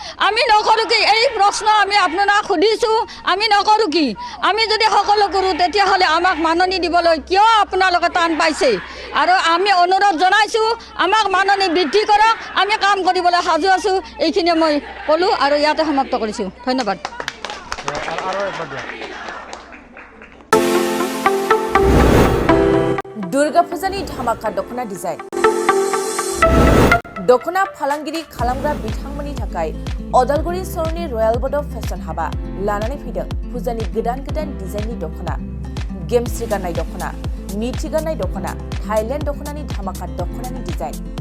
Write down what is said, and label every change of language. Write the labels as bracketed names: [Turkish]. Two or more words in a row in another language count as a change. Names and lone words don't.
[Assamese] এই প্ৰশ্ন আমি আপোনাক সুধিছোঁ আমি নকৰোঁ কি আমি যদি সকলো কৰোঁ তেতিয়াহ'লে আমাক মাননি দিবলৈ কিয় আপোনালোকে টান পাইছে আৰু আমি অনুৰোধ জনাইছোঁ আমাক মাননি বৃদ্ধি কৰক আমি কাম কৰিবলৈ সাজু আছোঁ এইখিনিয়ে মই ক'লোঁ আৰু ইয়াতে সমাপ্ত কৰিছোঁ ধন্যবাদ [Bodo] দুৰ্গা পূজাनि ধামাকা दखना डिजाइन दखना फालांगिरि खालामग्रा बिथांमोननि थाखाय अदालगुरि सरनि रयेल बड फेशन हाबा लानानै फैदों फुजानि गोदान डिजाइननि दखना गेमस्रि गाननाय दखना मिथि गाननाय दखना थाइलेण्ड दखनानि धामाका दखनानि डिजाइन